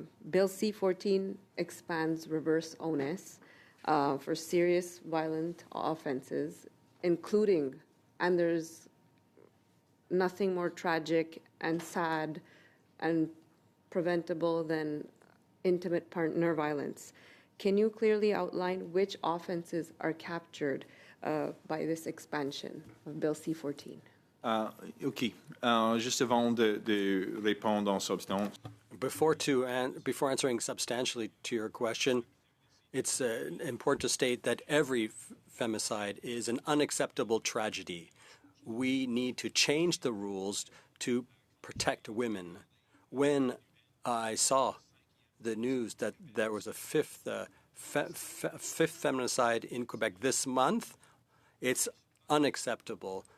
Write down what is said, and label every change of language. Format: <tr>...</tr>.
<en>Bill C-14 expands reverse onus for serious violent offenses, including, and there's nothing more tragic and sad and preventable than intimate partner violence. Can you clearly outline which offenses are captured by this expansion of Bill C-14? OK.</en> <fr>Juste avant de répondre en substance,</fr> <en>Before answering substantially to your question, it's important to state that every femicide is an unacceptable tragedy. We need to change the rules to protect women. When I saw the news that there was a fifth feminicide in Quebec this month, it's unacceptable.</en>